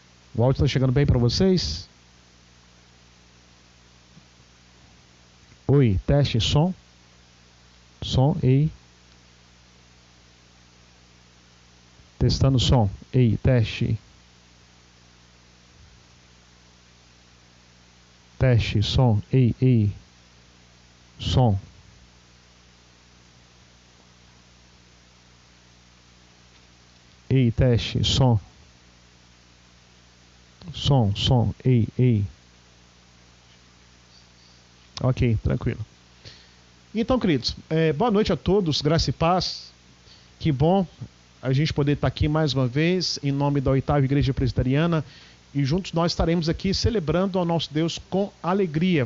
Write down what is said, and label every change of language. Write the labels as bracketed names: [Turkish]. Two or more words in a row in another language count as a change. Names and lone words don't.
[Portuguese] O áudio está chegando bem para vocês? Oi, teste, som. Som, ei. Testando som. Ei, teste. Teste, som, ei, ei. Som. Ei, teste, som. Som, ei, ei. Ok, tranquilo. Então, queridos, boa noite a todos, graça e paz. Que bom a gente poder estar aqui mais uma vez, em nome da 8ª Igreja Presbiteriana, e juntos nós estaremos aqui celebrando ao nosso Deus com alegria.